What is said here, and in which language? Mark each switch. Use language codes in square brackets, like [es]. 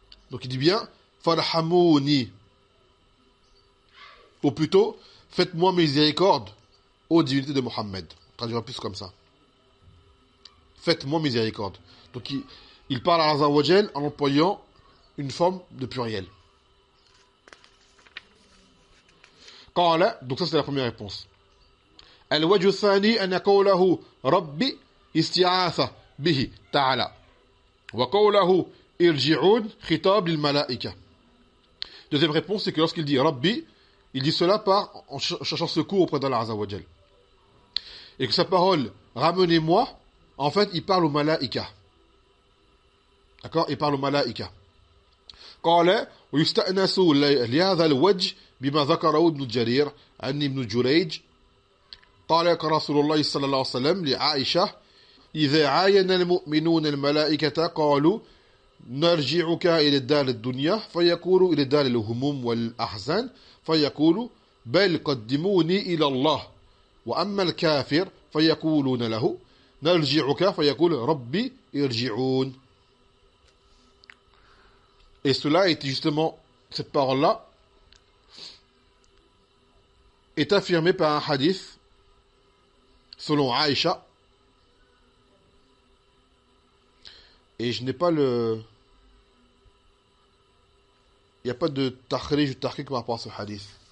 [fr] Donc il dit bien farhamouni, ou plutôt faites-moi miséricorde aux divinités de Mohammed. On traduira plus comme ça, faites-moi miséricorde. Donc il parle à Azza wa Jal en employant une forme de pluriel. Donc ça c'est la première réponse. [ar] الوجه الثاني أن قوله ربي استعاذة به تعالى وقوله ارجعون خطاب للملائكة. [fr] Deuxième réponse, c'est que lorsqu'il dit Rabbi, il dit cela en cherchant secours auprès d'Allah Azza wa Jal. Et que sa parole ramenez-moi, en fait il parle aux malaïka. D'accord? Il parle aux malaïka. [ar] قال ويستأنس لهذا الوجه بما ذكره ابن جرير عن ابن جريج قال رسول الله صلى الله عليه وسلم لعائشة إذا عاين المؤمنون الملائكة قالوا نرجعك إلى الدار الدنيا فيقول إلى دار الهموم والأحزان فيقول بل قدموني إلى الله وأما الكافر فيقولون له نرجعك فيقول ربي ارجعون. [fr] Et cela est justement, cette parole-là est affirmée par un hadith selon Aïcha. Et je n'ai pas il n'y a pas de takhrij ou tahqiq par rapport à ce hadith.